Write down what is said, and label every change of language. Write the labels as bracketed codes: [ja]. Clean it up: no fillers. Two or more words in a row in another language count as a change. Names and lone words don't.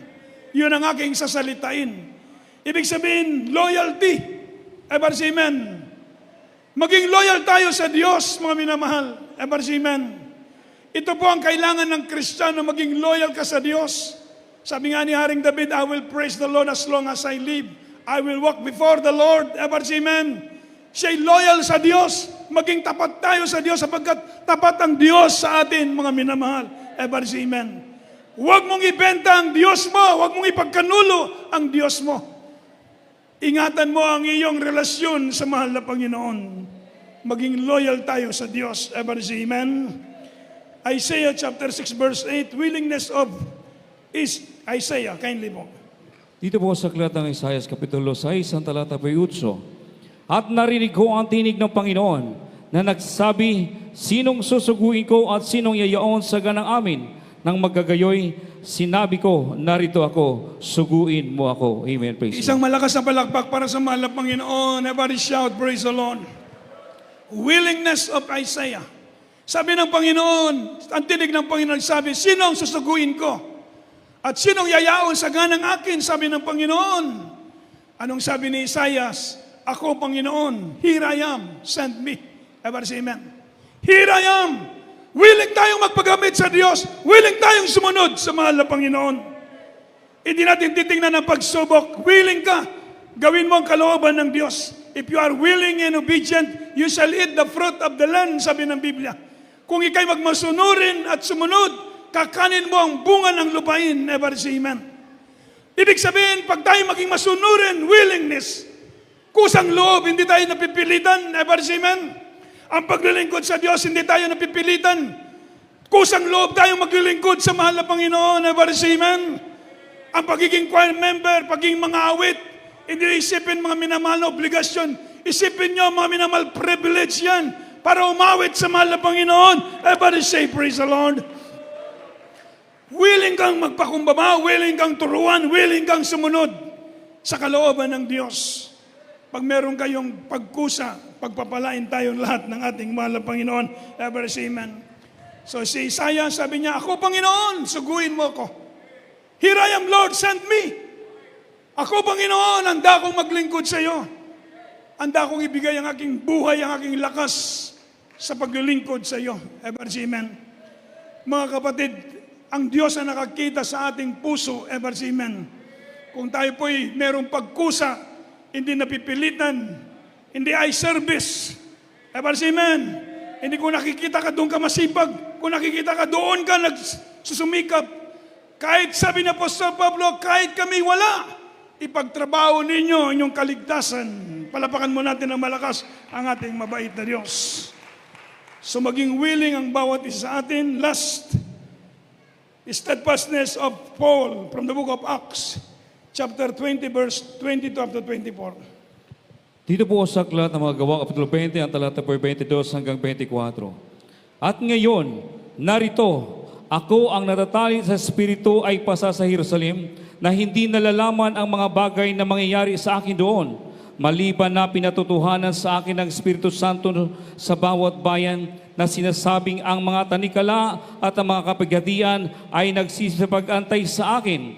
[tl] Yun ang aking sasalitain. Ibig sabihin, loyalty. [en] Everybody, amen. [tl] Maging loyal tayo sa Diyos, mga minamahal. [en] Everybody, amen. [tl] Ito po ang kailangan ng Kristiyano, maging loyal ka sa Diyos. Sabi nga ni Haring David, [en] I will praise the Lord as long as I live. I will walk before the Lord. Everybody, [tl] amen. Siya'y loyal sa Diyos. Maging tapat tayo sa Diyos sapagkat tapat ang Diyos sa atin, mga minamahal. [en] Everybody, amen. [tl] Huwag mong ibenta ang Diyos mo. Huwag mong ipagkanulo ang Diyos mo. Ingatan mo ang iyong relasyon sa mahal na Panginoon. Maging loyal tayo sa Diyos. [en] Everybody, amen. Isaiah chapter 6 verse 8, willingness of is Isaiah, kindly po. [tl] Dito po sa aklat ng Isaiah, Kapitulo 6, ang talata po'y 8. At narinig ko ang tinig ng Panginoon na nagsabi, sinong susuguin ko at sinong yayaon sa ganang amin? Nang magagayoy, sinabi ko, narito ako, suguin mo ako. [en] Amen. Praise the [tl] Isang [en] Lord. [tl] malakas na palakpak para sa mahal na Panginoon. [en] Everybody shout, praise the Lord. Willingness of Isaiah. [tl] Sabi ng Panginoon, ang tinig ng Panginoon sabi, sino ang susuguin ko? At sinong yayaon sa ganang akin? Sabi ng Panginoon. Anong sabi ni Isaias? Ako, Panginoon, [en] here I am, send me. Everybody say amen. Here I am. [tl] Willing tayong magpagamit sa Diyos. Willing tayong sumunod sa mahal na Panginoon. Hindi natin titingnan ang pagsubok. Willing ka. Gawin mo ang kalooban ng Diyos. [en] If you are willing and obedient, you shall eat the fruit of the land, [tl] sabi ng Biblia. Kung ikay magmasunurin at sumunod, kakanin mo ang bunga ng lupain. [en] Ever say amen. [tl] Ibig sabihin, pag tayo maging masunurin, willingness, kusang loob, hindi tayo napipilitan. [en] Ever say amen. [tl] Ang paglilingkod sa Diyos, hindi tayo napipilitan. Kusang loob tayong maglilingkod sa mahal na Panginoon. [en] Ever say amen. [tl] Ang pagiging [en] choir member, [tl] pagiging mga awit, hindi isipin mga minamahal na obligasyon. Isipin nyo mga minamahal privilege yan para umawit sa mahal na Panginoon. [en] Ever say praise the Lord. [tl] Willing kang magpakumbaba, willing kang turuan, willing kang sumunod sa kalooban ng Diyos. Pag meron kayong pagkusa, pagpapalain tayong lahat ng ating mahal na Panginoon. [en] Ever say amen. [tl] So si Isaiah, sabi niya, ako Panginoon, suguin mo ako. [en] Here I am, Lord, send me. [tl] Ako Panginoon, handa akong maglingkod sa iyo. Handa akong ibigay ang aking buhay, ang aking lakas sa paglilingkod sa iyo. [en] Ever say amen. [tl] Mga kapatid, ang Diyos na nakakita sa ating puso, [en] ever say amen. [tl] Kung tayo po'y merong pagkusa, hindi napipilitan, hindi [en] eye service. Ever say amen. [tl] Hindi kung nakikita ka doon ka masipag, kung nakikita ka doon ka nagsusumikap. Kahit sabi ni Apostol Pablo, kahit kami wala, ipagtrabaho ninyo inyong kaligtasan. Palapakan mo natin ng malakas ang ating mabait na Diyos. So maging willing ang bawat isa sa atin. [en] Last, steadfastness of Paul from the book of Acts, chapter 20, verse 22 up to 24. [tl] Dito po sa aklat ng mga gawa, Kapitulo 20, ang talata po 22 hanggang 24. At ngayon, narito, ako ang natatali sa Espiritu ay pasa sa Jerusalem na hindi nalalaman ang mga bagay na mangyayari sa akin doon, maliban na pinatutuhanan sa akin ng Espiritu Santo sa bawat bayan na sinasabing ang mga tanikala at ang mga kapighatian ay nagsisipag-antay sa akin.